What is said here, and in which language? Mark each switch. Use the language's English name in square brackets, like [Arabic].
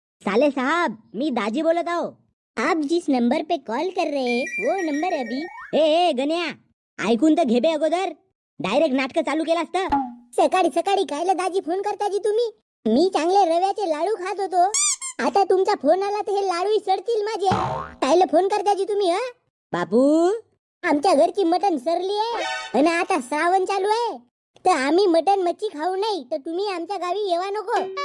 [Marathi] साले साहब, मी दाजी बोलत आहो. [Hindi] आप जिस नंबर पे कॉल कर रहे हैं वो नंबर अभी [Marathi] ए गण्या, ऐकून तर घे बे अगोदर. डायरेक्ट नाटक चालू केलास तर. सकाळी सकाळी कायला दाजी फोन करता जी तुम्ही? मी चांगले रव्याचे लाडू खात होतो. आता तुमचा फोन आला तर हे लाडू सडतील माझे. कायला फोन करता जी तुम्ही? बापू, आमच्या घरची मटण सरली आहे आणि आता श्रावण चालू आहे, तर आम्ही मटण मच्छी खाऊ नाही, तर तुम्ही आमच्या गावी येवा नको.